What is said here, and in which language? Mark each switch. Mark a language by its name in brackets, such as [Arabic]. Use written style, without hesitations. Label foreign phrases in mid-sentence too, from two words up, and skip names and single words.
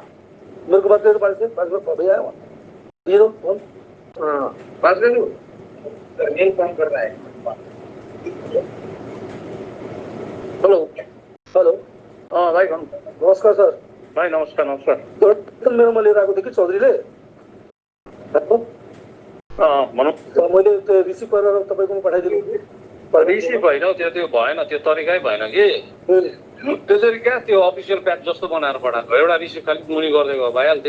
[Hindi] मेरे को बात करे तो पारस से, पारस में भैया आया हुआ ये दो फोन। हाँ, बात कर लूँ। नहीं फोन कर रहा है। हेलो। हेलो। हाँ भाई कौन? नमस्कार सर। भाई नमस्कार नमस्कार। [Nepali] तो मेरो मैले राखेको थिएँ कि चौधरीले। भनौँ। मैले त्यो रिसिभ गरेर तपाईँकोमा पठाइदिनु। रिसिभ होइन हौ, त्यो भएन, त्यो तरिकै भएन कि। त्यसरी क्या, त्यो [English] official pack [Nepali] जस्तो बनाएर पठाएको, एउटा रिसिभ खालि मुनि गरिदिएको भइहाल्थ्यो।